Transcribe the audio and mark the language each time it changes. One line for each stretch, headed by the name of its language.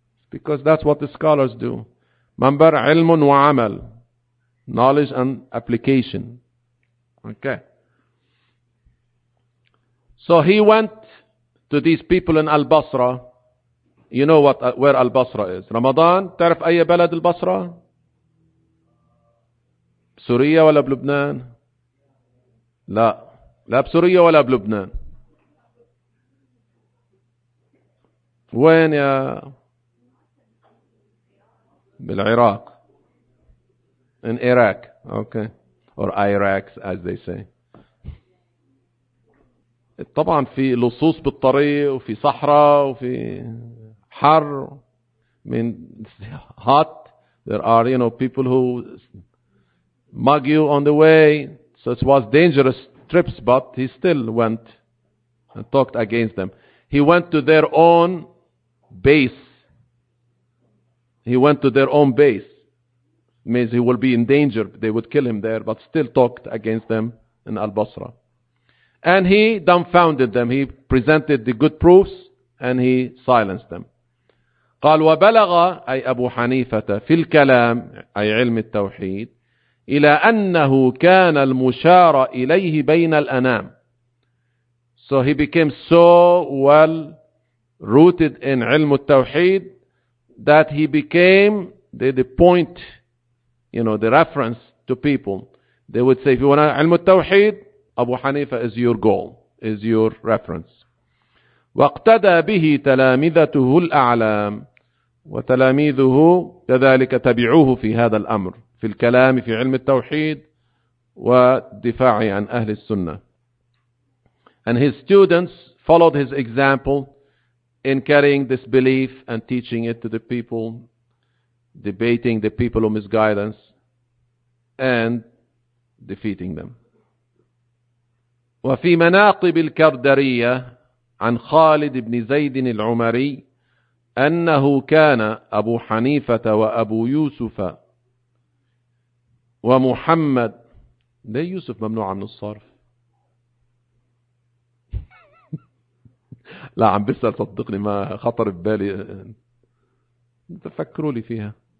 English: Because that's what the scholars do.
Arabic: Manbar ilmun wa amal,
English: knowledge and application. Okay. So he went to these people in Al-Basra. You know what where Al-Basra is.
Arabic: Ramadan, تعرف أي بلد البصرة؟ سوريا ولا بلبنان؟ لا. لا بسوريا ولا بلبنان. وين يا؟ بالعراق.
English: In Iraq. Okay. Or Iraq as they say.
Arabic: طبعا في لصوص بالطريق وفي صحراء وفي حر من
English: hot, there are you know people who mug you on the way, so it was dangerous trips, but he still went and talked against them. He went to their own base. He went to their own base, means he will be in danger, they would kill him there, but still talked against them in Al-Basra. And he dumbfounded them. He presented the good proofs and he silenced them.
Arabic: قال وبلغ أي أبو حنيفة في الكلام أي علم التوحيد إلى أنه كان المشار إليه بين الأنام.
English: So he became so well rooted in علم التوحيد that he became the point, you know, the reference to people. They would say, if you want علم التوحيد, أبو حنيفة is your goal, is your reference.
Arabic: واقتدى به تلامذته الأعلام وتلاميذه كذلك تبعوه في هذا الأمر في الكلام في علم التوحيد والدفاع عن أهل السنة.
English: And his students followed his example in carrying this belief and teaching it to the people, debating the people of misguidance and defeating them.
Arabic: وفي مناقب الكردرية عن خالد بن زيد العمري أنه كان أبو حنيفة وأبو يوسف ومحمد. ليه يوسف ممنوع من الصرف؟ لا عم بسأل صدقني ما خطر ببالي تفكروا لي فيها.